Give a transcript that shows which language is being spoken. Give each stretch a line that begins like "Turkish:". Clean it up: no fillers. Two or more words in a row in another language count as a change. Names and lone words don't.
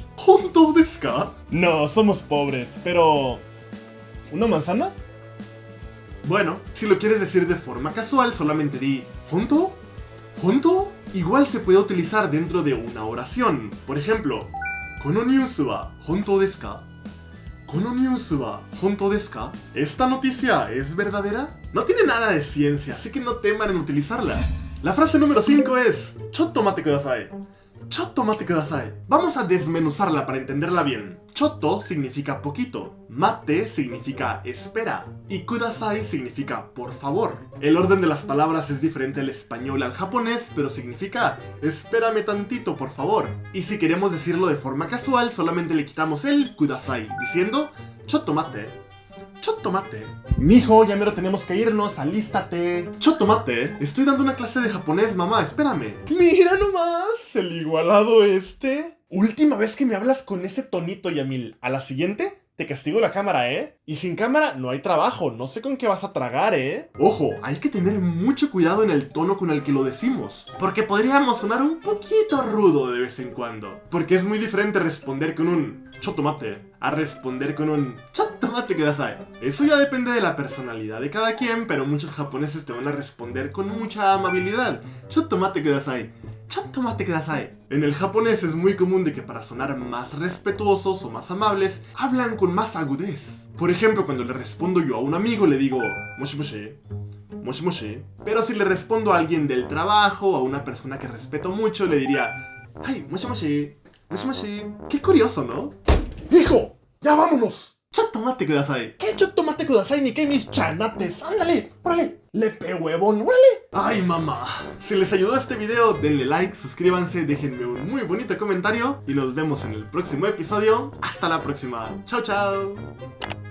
Japanese: ¿本当ですか?
Spanish: No, somos pobres, pero... ¿una manzana? Bueno, si lo quieres decir de forma casual, solamente di ¿hontou?
Japanese: ¿Hontou?
Spanish: Igual se puede utilizar dentro de una oración. Por ejemplo,
Japanese: ¿このニュースは本当ですか? ¿このニュースは本当ですか?
Spanish: ¿Esta noticia es verdadera? No tiene nada de ciencia, así que no teman en utilizarla. La frase número 5 es
Japanese: Chotto mate kudasai. ちょっと待ってください.
Spanish: Vamos a desmenuzarla para entenderla bien. Chotto significa poquito, mate significa espera y kudasai significa por favor. El orden de las palabras es diferente al español al japonés, pero significa espérame tantito por favor. Y si queremos decirlo de forma casual, solamente le quitamos el kudasai, diciendo
Japanese: chotto mate. ちょっと待って.
Spanish: Mijo, ya mero tenemos que irnos, alístate.
Japanese: Chotto mate,
Spanish: estoy dando una clase de japonés, mamá, espérame. Mira nomás, el igualado este. Última vez que me hablas con ese tonito, Yamil. A la siguiente, te castigo la cámara, ¿eh? Y sin cámara no hay trabajo, no sé con qué vas a tragar, ¿eh? Ojo, hay que tener mucho cuidado en el tono con el que lo decimos, porque podríamos sonar un poquito rudo de vez en cuando. Porque es muy diferente responder con un
Japanese: chotto mate
Spanish: a responder con un
Japanese: chotto mate kudasai.
Spanish: Eso ya depende de la personalidad de cada quien, pero muchos japoneses te van a responder con mucha amabilidad.
Japanese: ちょっと待ってください。ちょっと待ってください.
Spanish: En el japonés es muy común de que para sonar más respetuosos o más amables, hablan con más agudez. Por ejemplo, cuando le respondo yo a un amigo le digo
Japanese: moshi moshi, moshi moshi.
Spanish: Pero si le respondo a alguien del trabajo o a una persona que respeto mucho, le diría ay,
Japanese: もしもし、もしもし.
Spanish: Qué curioso, ¿no? ¡Hijo! ¡Ya vámonos!
Japanese: ちょっと待ってください.
Spanish: ¿Qué
Japanese: chotto mate kudasai
Spanish: ni qué mis chanates? ¡Ándale! ¡Órale! ¡Lepe huevón! ¡Órale! ¡Ay, mamá! Si les ayudó este video, denle like, suscríbanse, déjenme un muy bonito comentario y nos vemos en el próximo episodio. ¡Hasta la próxima! ¡Chao, chao!